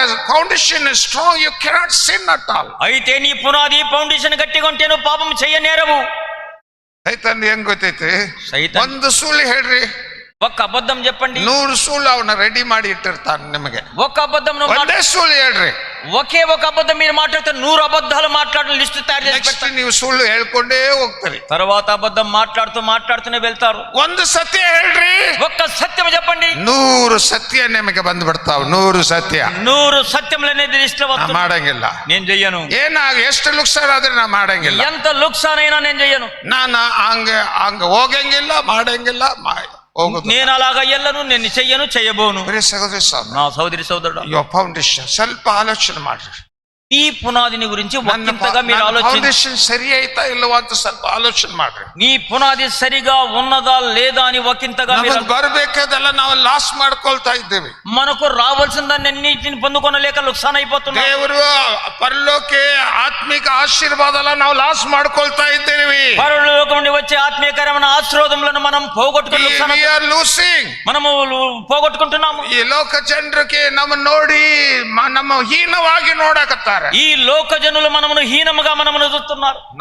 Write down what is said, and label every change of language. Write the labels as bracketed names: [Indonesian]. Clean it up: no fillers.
[English] Foundation is strong, you cannot sin at all. [Telugu] అయితే నీ పునాది ఫౌండేషన్ గట్టిగా ఉంటే నువ్వు పాపం చేయనేరవు. [Kannada] ಸೈತಾನ್ ಹೆಂಗ್ ಗೊತ್ತೈತಿ? [Telugu] సైతాన్ [Kannada] ಒಂದು ಸುಳ್ಳು ಹೇಳ್ರಿ, [Telugu] ఒక్క అబద్ధం చెప్పండి, [Kannada] 100 ಸುಳ್ಳು ಅವನ ರೆಡಿ ಮಾಡಿ ಇಟ್ಟಿರ್ತಾನೆ ನಿಮಗೆ. [Telugu] ఒక్క అబద్ధం [Kannada] ಒಂದೇ ಸುಳ್ಳು ಹೇಳ್ರಿ, [Telugu] ఒకే ఒక అబద్ధం మీరు మాట్లాడితే 100 అబద్ధాలు మాట్లాడిన లిస్టు తయారు చేసి [English] next [Telugu] పెడతారు. [Kannada] ನೀವು ಸುಳ್ಳು ಹೇಳ್ಕೊಂಡೇ ಹೋಗ್ತೀರಿ. [Telugu] తర్వాత అబద్ధం మాట్లాడుతూనే వెళ్తారు. [Kannada] ಒಂದು ಸತ್ಯ ಹೇಳ್ರಿ, [Telugu] ఒక్క సత్యం చెప్పండి, [Kannada] 100 ಸತ್ಯ ನಿಮಗೆ ಬಂದ್ಬಿಡ್ತಾವ. 100 ಸತ್ಯ [Telugu] 100 సత్యములు అనేది లిస్ట్ లో [Kannada] ನಾ [Telugu] వస్తుంది. [Kannada] ಮಾಡಂಗಿಲ್ಲ. [Telugu] నేను చెయ్యను. [Kannada] ಎಷ್ಟು ಲುಕ್ಸಾರ್ ಆದ್ರೆ ನಾ ಮಾಡಂಗಿಲ್ಲ. [Telugu] ఎంత లుక్సానైనా నేను చెయ్యను. [Kannada] ನಾನು ಹಂಗ ಹೋಗಂಗಿಲ್ಲ, ಮಾಡಂಗಿಲ್ಲ, ಹೋಗುದು. [Telugu] నేను అలాగా ఎల్లను, నేను చెయ్యను, చెయ్యబోను. [Kannada] ಬರೀ ಸಹೋದರಿ [Telugu] నా సోదరి సోదరుడు, [English] your foundation [Kannada] ಸ್ವಲ್ಪ ಆಲೋಚನೆ ಮಾಡ್ರಿ. [Telugu] ఈ పునాదిని గురించి ఒకంతగా మీరు ఆలోచించండి. [Kannada] ಫೌಂಡೇಶನ್ ಸರಿ ಐತಾ ಇಲ್ಲವಾ ಅಂತ ಸ್ವಲ್ಪ ಆಲೋಚನೆ ಮಾಡ್ರಿ. [Telugu] నీ పునాది సరిగా ఉన్నదా లేదా అని ఒకంతగా మీరు [Kannada] ಬರಬೇಕಾದೆಲ್ಲ ನಾವು ಲಾಸ್ ಮಾಡ್ಕೊಳ್ತಾ ಇದ್ದೇವೆ. [Telugu] మనకు రావాల్సిన దాన్ని అన్నిటిని పొందుకొనలేక లుక్సాన్ అయిపోతున్నాం. [Kannada] ದೇವರು ಪರಲೋಕೆ ಆತ್ಮಿಕ ಆಶೀರ್ವಾದ ಎಲ್ಲ ನಾವು ಲಾಸ್ ಮಾಡ್ಕೊಳ್ತಾ ಇದ್ದೇವೆ. [Telugu] పరలోకం నుండి వచ్చే ఆత్మీయకరమైన ఆశీర్వాదములను మనం పోగొట్టుకుని మనము పోగొట్టుకుంటున్నాము. [Kannada] ಈ ಲೋಕ ಜನರಿಗೆ ನಮ್ಮ ನೋಡಿ ನಮ್ಮ ಹೀನವಾಗಿ ನೋಡಕತ್ತಾರೆ. [Telugu] ఈ లోక జనులు మనమును హీనముగా మనమును చూస్తున్నారు.